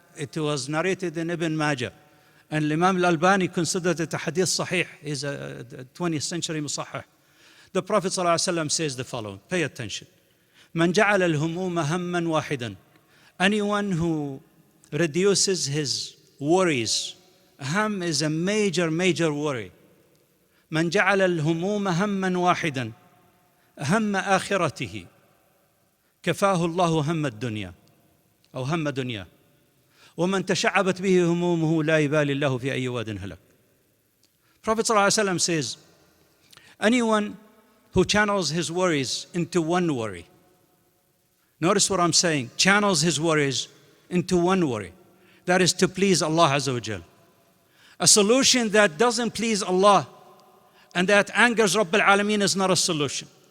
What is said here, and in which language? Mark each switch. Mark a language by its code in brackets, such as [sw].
[en] It was narrated in Ibn Majah. And Imam al-Albani considered it a hadith sahih. He's a 20th century musahih. The Prophet ﷺ says the following. Pay attention. [ar] من جعل الهموم هما واحدا. [en] Anyone who reduces his worries. Ham is a major worry. [ar] من جعل الهموم هما واحدا هم آخرته كفاه الله هم الدنيا أو هم دنيا ومن تشعبت به همومه لا يبالي الله في أي واد هلك. [en] Prophet ﷺ says, anyone who channels his worries into one worry. Notice what I'm saying. Channels his worries into one worry. That is to please Allah Azza wa Jal. A solution that doesn't please Allah and that angers Rabbil Alameen is not a solution.